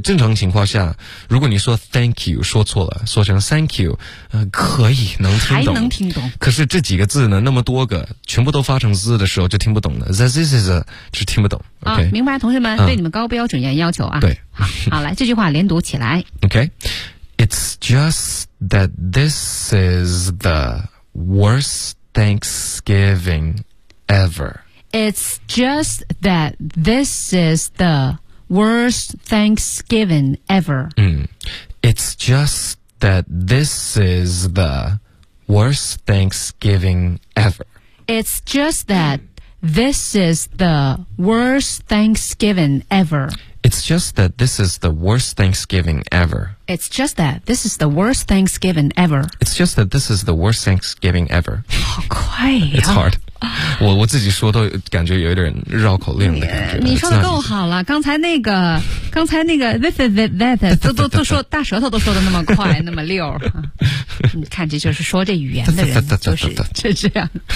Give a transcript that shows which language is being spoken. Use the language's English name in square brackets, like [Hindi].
[Chinese] 正常情况下，如果你说 thank you 说错了，说成 thank you, 可以能听懂，还能听懂。可是这几个字呢，那么多个全部都发成 z 的时候就听不懂了。 [English] This is [Chinese] 是听不懂。啊、 [English] okay? [Chinese] 明白，同学们对你们高标准要求啊。对，好来，这句话连读起来。 [English] OK，It's just that this is the worst. Thanksgiving ever. It's just that this is the worst Thanksgiving ever. It's just that this is the worst Thanksgiving ever. It's just that this is the worst Thanksgiving ever. It's just that this is the worst Thanksgiving ever. It's just that this is the worst Thanksgiving ever. It's just that this is the worst Thanksgiving ever. [Chinese] 好快呀、啊、 [English] It's hard. [Chinese] 我自己说都感觉有一点绕口令的感觉。你说的更好了，刚才那个 that 都说大舌头都说的那么快那么溜，你看这就是说这语言的人就是这样。